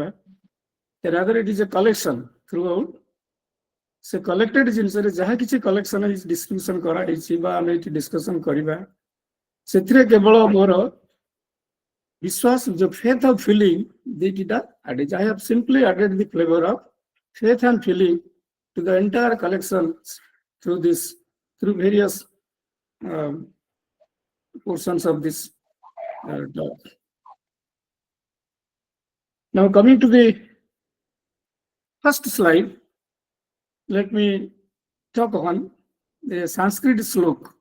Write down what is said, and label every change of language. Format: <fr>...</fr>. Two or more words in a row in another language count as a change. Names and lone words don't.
<en>Rather it is a collection throughout.</en> <or>ସେ କଲେକ୍ଟେଡ ଜିନିଷରେ ଯାହା କିଛି</or> <en>collection description</en> <or>କରାହେଇଛି ବା ଆମେ ଏଠି ଡିସ୍କସନ କରିବା ସେଥିରେ କେବଳ ମୋର ବିଶ୍ୱାସ ଯୋଉ</or> <en>faith of feeling</en> <or>ଦୁଇଟିଟା ଆଡେଡ୍।</or> <en>I have simply added the flavour of faith and feeling to the entire collection through various portions of this talk. Now coming to the first slide, let me talk on the Sanskrit slok.</en>